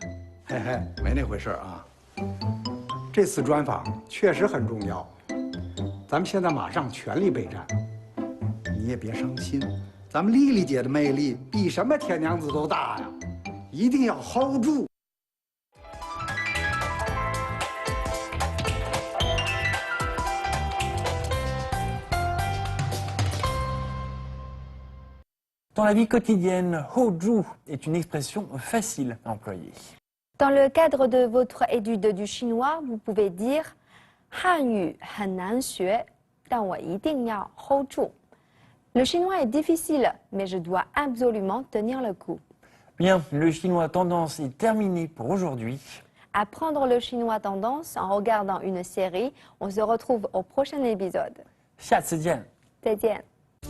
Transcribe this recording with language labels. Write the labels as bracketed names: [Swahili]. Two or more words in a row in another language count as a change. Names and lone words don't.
[Chinese] 嘿嘿，没那回事啊。这次专访确实很重要，咱们现在马上全力备战。你也别伤心，咱们丽丽姐的魅力比什么铁娘子都大呀，一定要 hold 住。 [French] Dans la vie quotidienne, Ho-ju est une expression facile à employer. Dans le cadre de votre étude du chinois, vous pouvez dire [Chinese] Hanyu 很难学，但我一定要 hold 住。 [French] Le chinois est difficile, mais je dois absolument tenir le coup. Bien, le chinois tendance est terminé pour aujourd'hui. Apprendre le chinois tendance en regardant une série, on se retrouve au prochain épisode. [Chinese] 下次见。再见。